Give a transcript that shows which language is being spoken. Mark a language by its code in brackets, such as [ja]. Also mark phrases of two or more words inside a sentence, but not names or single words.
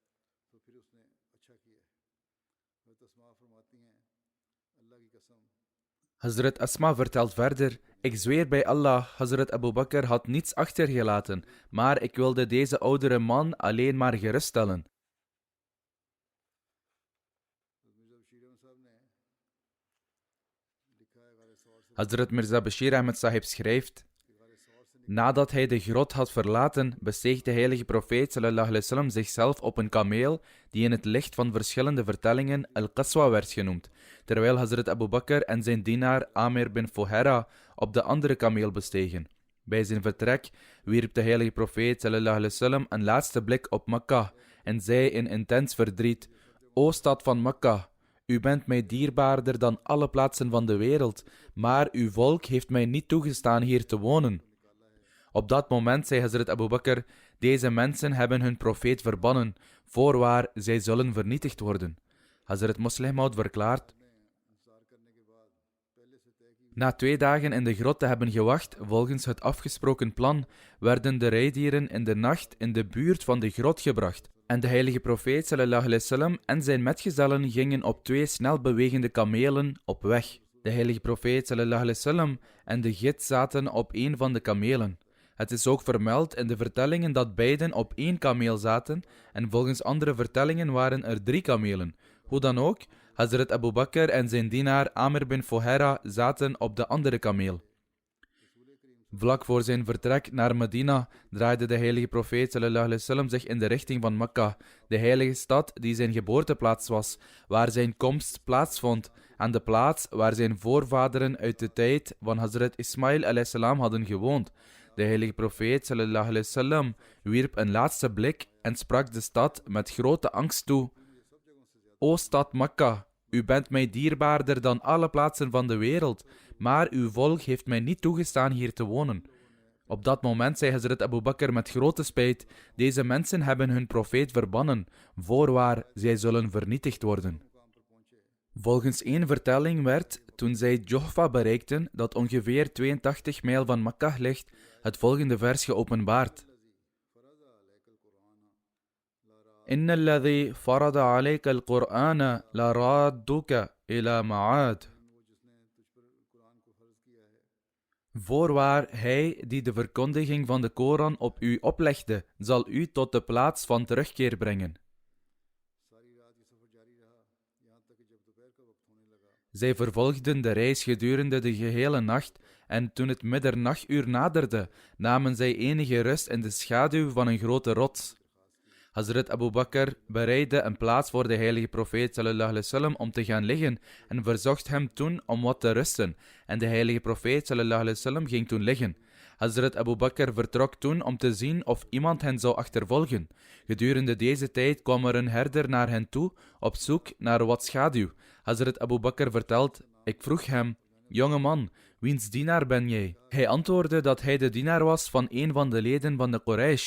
[nl] Hazrat Asma vertelt verder: ik zweer bij Allah, Hazrat Abu Bakr had niets achtergelaten, maar ik wilde deze oudere man alleen maar geruststellen. Hazrat Mirza Bashir Ahmed Sahib schrijft: nadat hij de grot had verlaten, besteeg de heilige profeet [ar] صلى الله عليه وسلم [nl] zichzelf op een kameel die in het licht van verschillende vertellingen Al-Qaswa werd genoemd, terwijl Hazrat Abu Bakr en zijn dienaar Amir bin Fuhaira op de andere kameel bestegen. Bij zijn vertrek wierp de heilige profeet [ar] صلى الله عليه وسلم [nl] een laatste blik op Mekka en zei in intens verdriet: O stad van Mekka, u bent mij dierbaarder dan alle plaatsen van de wereld, maar uw volk heeft mij niet toegestaan hier te wonen. Op dat moment zei Hazrat Abu Bakr: deze mensen hebben hun profeet verbannen, voorwaar zij zullen vernietigd worden. Hazrat Muslim Maud verklaart: na 2 dagen in de grot te hebben gewacht, volgens het afgesproken plan, werden de rijdieren in de nacht in de buurt van de grot gebracht. En de heilige profeet [ar] صلى الله عليه وسلم [nl] en zijn metgezellen gingen op 2 snel bewegende kamelen op weg. De heilige profeet [ar] صلى الله عليه وسلم [nl] en de gids zaten op een van de kamelen. Het is ook vermeld in de vertellingen dat beiden op 1 kameel zaten en volgens andere vertellingen waren er 3 kamelen. Hoe dan ook, Hazrat Abu Bakr en zijn dienaar Amir bin Fuhaira zaten op de andere kameel. Vlak voor zijn vertrek naar Medina draaide de heilige profeet [ar] صلى الله عليه وسلم [nl] zich in de richting van Mekka, de heilige stad die zijn geboorteplaats was, waar zijn komst plaatsvond, en de plaats waar zijn voorvaderen uit de tijd van Hazrat Ismail [ar] عليه السلام [nl] hadden gewoond. De heilige profeet [ar] صلى الله عليه وسلم [nl] wierp een laatste blik en sprak de stad met grote angst toe: O stad Mekka, u bent mij dierbaarder dan alle plaatsen van de wereld, maar uw volk heeft mij niet toegestaan hier te wonen. Op dat moment zei Hazrat Abu Bakr met grote spijt: deze mensen hebben hun profeet verbannen, voorwaar zij zullen vernietigd worden. Volgens één vertelling werd, toen zij Juhfa bereikten, dat ongeveer 82 mijl van Mekka ligt, het volgende vers geopenbaard: [ar] إن الذي فرض عليك القرآن لرادك إلى معاد. [nl] Voorwaar, hij die de verkondiging van de Koran op u oplegde, zal u tot de plaats van terugkeer brengen. Zij vervolgden de reis gedurende de gehele nacht en toen het middernachtuur naderde, namen zij enige rust in de schaduw van een grote rots. Hazrat Abu Bakr bereidde een plaats voor de heilige profeet [ar] صلى الله عليه وسلم [nl] om te gaan liggen en verzocht hem toen om wat te rusten. En de heilige profeet [ar] صلى الله عليه وسلم [nl] ging toen liggen. Hazrat Abu Bakr vertrok toen om te zien of iemand hen zou achtervolgen. Gedurende deze tijd kwam er een herder naar hen toe op zoek naar wat schaduw. Hazrat Abu Bakr vertelt: ik vroeg hem: jonge man, wiens dienaar ben jij? Hij antwoordde dat hij de dienaar was van een van de leden van de Quraysh.